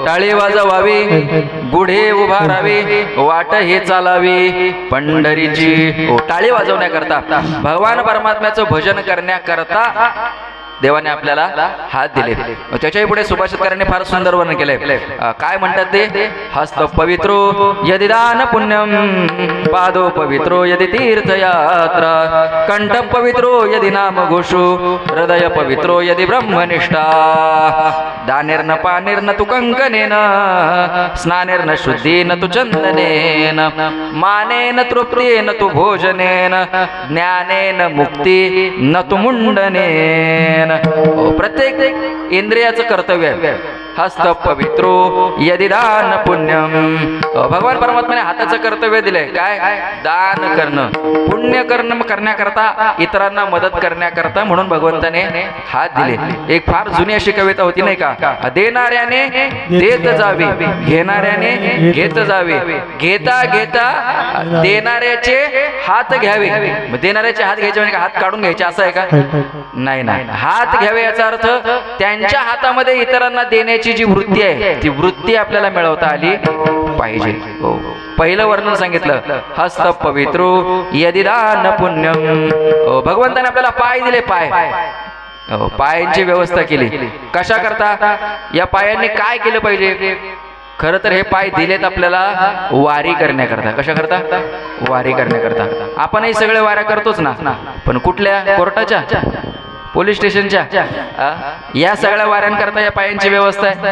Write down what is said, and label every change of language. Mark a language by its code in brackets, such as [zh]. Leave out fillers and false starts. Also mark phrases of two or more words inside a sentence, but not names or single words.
[mr] टाळी वाजवावी गुढे उभारावी, वाट हे चालावी पंढरीची. टाळी वाजवण्याकरता, भगवान परमात्म्याचं भजन करण्याकरता देवाने आपल्याला हात दिले. त्याच्याही पुढे सुभाषितकारांनी फार सुंदर वर्णन केलंय. काय म्हणतात ते? [sa] हस्त पवित्रो यदि दान पुण्यम, पादो पवित्रो यदि तीर्थयात्रा, कंठ पवित्रो यदि नाम घोषो, हृदय पवित्रो यदि ब्रह्मनिष्ठा, दानेर्न पानेर्न तु कंकनेन, स्नानेर्न शुद्धीन तु चंदनेन, मानेन तृप्तेन तु भोजनेन, ज्ञानेन मुक्ती न तु मुंडनेन. [mr] प्रत्येक इंद्रियाचं कर्तव्य आहे. [sa] हस्त पवित्रो यदि दान पुण्यम. [mr] भगवान परमात्म्याने हाताचं कर्तव्य दिलंय. काय? दान करणं, पुण्य करणं करण्याकरता, इतरांना मदत करण्याकरता म्हणून भगवंताने हात दिले. एक फार जुनी अशी कविता होती नाही का? देणाऱ्याने देत जावे, घेणाऱ्याने घेत जावे, घेता घेता देणाऱ्याचे हात घ्यावे. देणाऱ्याचे हात घ्यायचे म्हणजे हात काढून घ्यायचे असं आहे का? नाही नाही. हात घ्यावे याचा अर्थ त्यांच्या हातामध्ये इतरांना देण्याची जी वृत्ती आहे ती वृत्ती आपल्याला मिळवता आली पाहिजे. पहिलं वर्णन सांगितलं [sa] हस्त पवित्रो यदि दान पुण्यम. [mr] भगवंताने आपल्याला पाय दिले. पायांची व्यवस्था केली. कशा करता? या पायांनी काय केलं पाहिजे? खरं तर हे पाय दिलेत आपल्याला वारी करण्याकरता. कशा करता? वारी करण्याकरता. आपणही सगळे वाऱ्या करतोच ना, पण कुठल्या? कोर्टाच्या, पोलीस स्टेशनच्या, या सगळ्या वाऱ्यांकरता या पायांची व्यवस्था आहे?